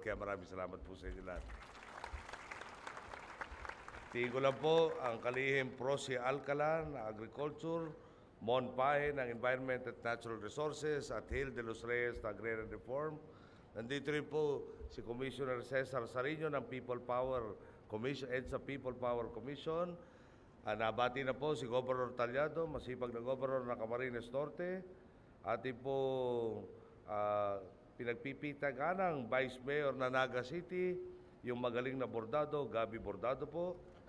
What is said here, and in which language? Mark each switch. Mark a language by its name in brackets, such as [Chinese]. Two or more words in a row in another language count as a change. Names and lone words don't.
[Filipino] Kaya maraming salamat po sa inyo lahat. Tingin ko lang po ang kalihim Prosi Alcalan, Agriculture, Mon Pahe ng Environment at Natural Resources at Hill de los Reyes ng Agrarian Reform. Nandito rin po si Commissioner Cesar Sarino ng People Power Commission, EDSA People Power Commission. Nabati na po si Governor Talyado, masipag na Governor ng Camarines Norte. Ating po pinagpipitagan ng Vice Mayor ng Naga City, yung magaling na Bordado, Gabi Bordado po.